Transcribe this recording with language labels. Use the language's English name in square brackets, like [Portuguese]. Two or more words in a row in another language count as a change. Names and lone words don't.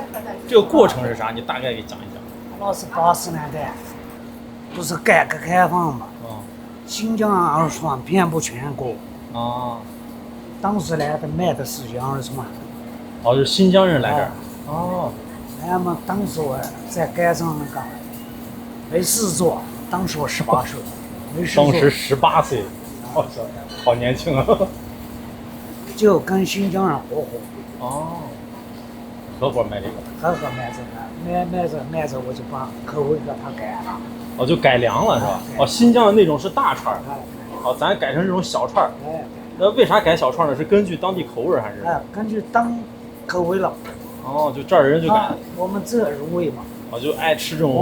[Chinese] 這個過程是啥？你大概給講一講。老是80年代，不是改革開放嘛？新疆二川遍布全國。啊。當時來的賣的是羊肉串。哦，就是新疆人來這兒。哦。那麼當時我在街上那個沒事做，當時我18歲，沒事做。當時18歲，好年輕啊！就跟新疆人合夥。哦。合夥賣這個。合夥賣這個，賣着我就把口味給它改了。哦，就改良了是吧？哦，新疆的那種是大串。哦，咱改成這種小串。那為啥改小串呢？是根據當地口味還是？根據當口味了。哦，就這兒人就改。我們這入味嘛。哦，就愛吃這種